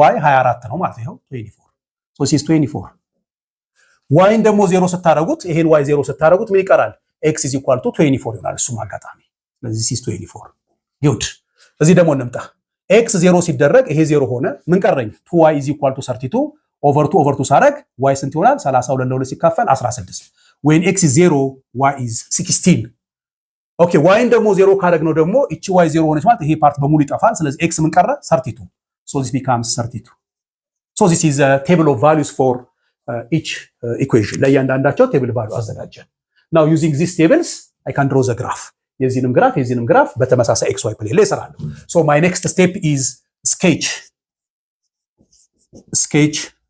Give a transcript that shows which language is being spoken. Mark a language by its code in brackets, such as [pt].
[am] y 24 ነው ማለት ነው። 24 [en] so this is 24። [am] yን ደግሞ 0 ስታረጉት ይሄን y 0 ስታረጉት ምን ይቀራል? [en] x is equal to 24 [am] ይሆናል። እሱም አጋጣሚ ስለዚህ [en] this is 24 good። [am] እዚህ ደግሞ እንምጣ x 0 ሲደረግ ይሄ 0 ሆነ ምን ቀረኝ? [en] 2y is equal to 32 over 2 [am] ሳረግ y ስንት ይሆናል? 32 ለ2 ሲካፈል 16 [en] when x is 0 y is 16 [am] ኦኬ። yን ደግሞ 0 ካደረግነው ደግሞ እቺ y 0 ሆነች ማለት ይሄ ፓርት በሙሉ ይጠፋል። ስለዚህ x ምን ቀረ? [en] 32 so this becomes 32 so this is a table of values for each equation። [am] ለእያንዳንዳቸው ቴብል ቫልዩ አዘጋጀን። [en] now using these tables I can draw the graph። [am] የዚህንም ግራፍ በተመሳሳይ xy ፕሌን ላይ እሰራለሁ። [en] so my next step is sketch